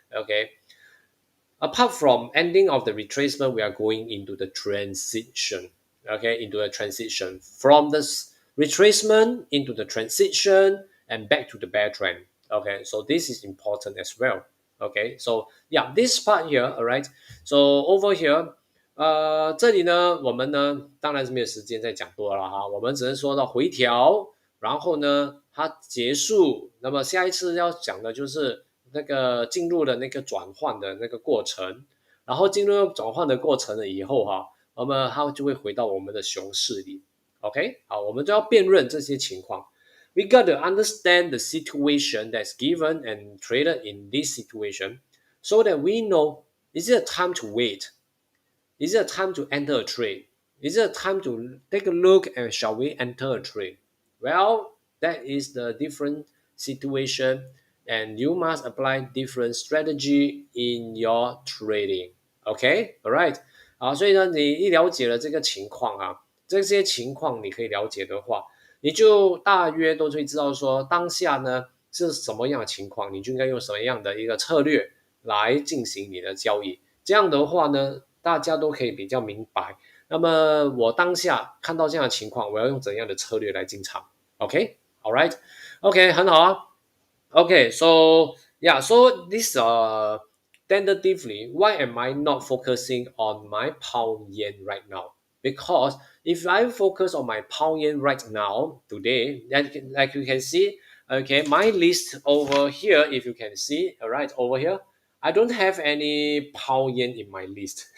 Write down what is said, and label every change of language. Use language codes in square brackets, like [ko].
[en] Okay, apart from ending of the retracement, we are going into the transition. Okay, into a transition from this retracement into the transition and back to the bear trend. Okay, so this is important as well. Okay, so yeah, this part here, all right. So over here, [zh] 这里呢，我们呢当然是没有时间再讲多了哈，我们只是说到回调，然后呢它结束，那么下一次要讲的就是那个进入了那个转换的那个过程，然后进入转换的过程了以后哈，那么它就会回到我们的熊市里。 OK， 好，我们就要辨认这些情况。 [en] We got to understand the situation that's given and traded in this situation, so that we know is it a time to wait, is it a time to enter a trade, is it a time to take a look and shall we enter a trade? Well, that is the different situation and you must apply different strategy in your trading. OK, alright. [zh] 好，所以呢，你一了解了这个情况啊，这些情况你可以了解的话，你就大约都会知道说当下呢是什么样的情况，你就应该用什么样的一个策略来进行你的交易。这样的话呢，大家都可以比较明白。那么我当下看到这样的情况，我要用怎样的策略来进场？OK， [en] all right， [zh] OK，很好啊。 [en] Okay, so yeah, so this tentatively, why am I not focusing on my pound yen right now? Because if I focus on my pound yen right now today, like you can see, okay, my list over here, if you can see, all right, over here, I don't have any pound yen in my list.